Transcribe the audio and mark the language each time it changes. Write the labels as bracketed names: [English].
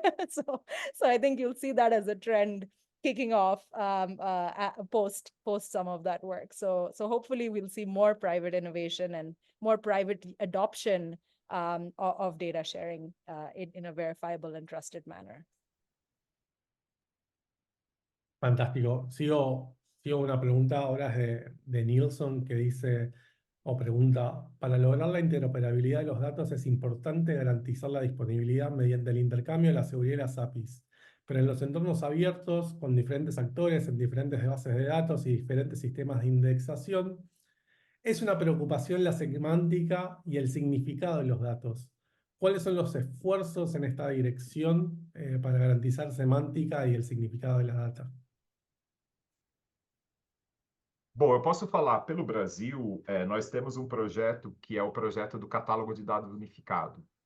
[English] So I think you'll see that as a trend kicking off post some of that work. So hopefully we'll see more private innovation and more private adoption of data sharing in a verifiable and trusted manner. [Spanish] Fantástico. Sigo una pregunta ahora de Nilsson que dice, o pregunta, para lograr la interoperabilidad de los datos es importante garantizar la disponibilidad mediante el intercambio de la seguridad y las APIs. Pero en los entornos abiertos, con diferentes actores en diferentes bases de datos y diferentes sistemas de indexación, es una preocupación la semántica y el significado de los datos. ¿Cuáles son los esfuerzos en esta dirección para garantizar semántica y el significado de la data? [Portuguese] Bom, eu posso falar, pelo Brasil, nós temos um projeto que é o projeto do Catálogo de Dados Unificado.